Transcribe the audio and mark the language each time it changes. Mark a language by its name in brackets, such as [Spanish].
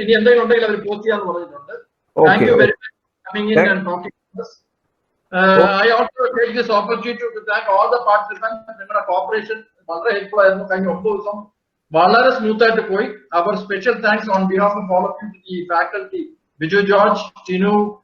[Malayalam] ഇനി എന്തെങ്കിലും ഉണ്ടെങ്കിൽ അവർ പോസ്റ്റ് ചെയ്യാന്ന് പറഞ്ഞിട്ടുണ്ട്. [English] Thank you very much coming in and talking to us. I also take this opportunity to thank all the participants. [Malayalam] നിങ്ങളുടെ corporation വളരെ helpful ആയിരുന്നു. കഴിഞ്ഞ 9 ദിവസം വളരെ സ്മൂത്ത് ആയിട്ട് പോയി. [English] our special thanks on behalf of all of you, the faculty, [Malayalam] Biju George, Tinu,